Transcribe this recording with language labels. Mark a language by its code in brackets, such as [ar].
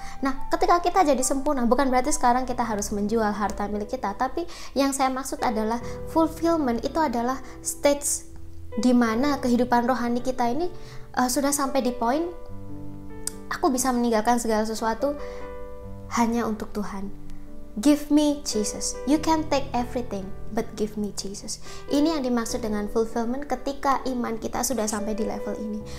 [id] Nah, ketika kita jadi sempurna, bukan berarti sekarang kita harus menjual harta milik kita, tapi yang saya maksud adalah fulfillment itu adalah stage di mana kehidupan rohani kita ini sudah sampai di poin aku bisa meninggalkan segala sesuatu hanya untuk Tuhan. [en] Give me Jesus. You can take everything, but give me Jesus. [id] Ini yang dimaksud dengan fulfillment ketika iman kita sudah sampai di level ini.